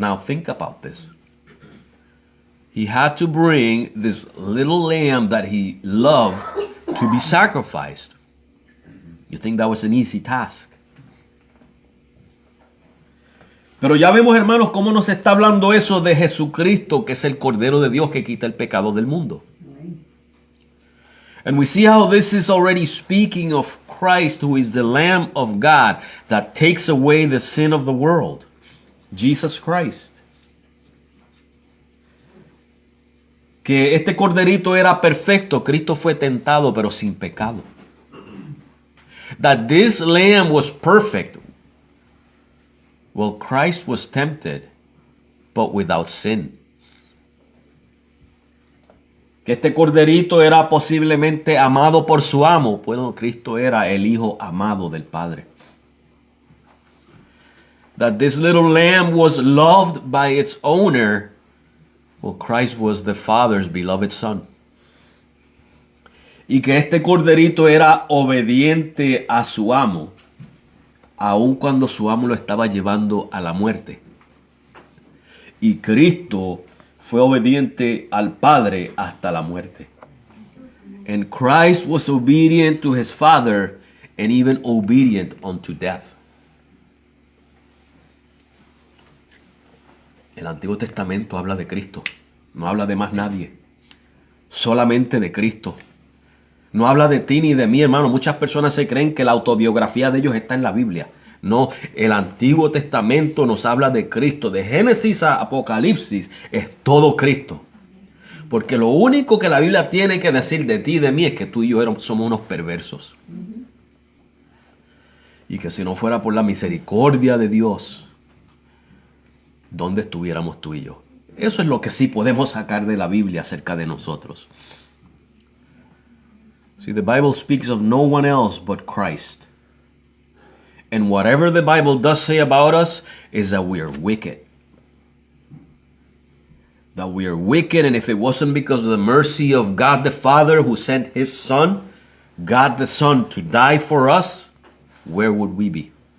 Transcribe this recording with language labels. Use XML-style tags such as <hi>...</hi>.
<en>Now think about this. He had to bring this little lamb that he loved to be sacrificed. You think that was an easy task.</en> <es>Pero ya vemos, hermanos, cómo nos está hablando eso de Jesucristo, que es el Cordero de Dios que quita el pecado del mundo.</es> <en>And we see how this is already speaking of Christ, who is the Lamb of God that takes away the sin of the world. Jesus Christ.</en> <es>Que este corderito era perfecto. Cristo fue tentado, pero sin pecado.</es> <en>That this lamb was perfect. Well, Christ was tempted, but without sin.</en> <es>Que este corderito era posiblemente amado por su amo. Bueno, Cristo era el Hijo amado del Padre.</es> <en>That this little lamb was loved by its owner. Well, Christ was the Father's beloved Son.</en> <es>Y que este corderito era obediente a su amo, aun cuando su amo lo estaba llevando a la muerte. Y Cristo fue obediente al Padre hasta la muerte.</es> <en>And Christ was obedient to his Father and even obedient unto death.</en> <es>El Antiguo Testamento habla de Cristo, no habla de más nadie, solamente de Cristo. No habla de ti ni de mí, hermano. Muchas personas se creen que la autobiografía de ellos está en la Biblia. No, el Antiguo Testamento nos habla de Cristo. De Génesis a Apocalipsis es todo Cristo. Porque lo único que la Biblia tiene que decir de ti y de mí es que tú y yo somos unos perversos. Y que si no fuera por la misericordia de Dios, ¿dónde estuviéramos tú y yo? Eso es lo que sí podemos sacar de la Biblia acerca de nosotros.</es> <en>See, the Bible speaks of no one else but Christ. And whatever the Bible does say about us is that we are wicked. That we are wicked, and if it wasn't because of the mercy of God the Father who sent his Son, God the Son, to die for us, where would we be?</en>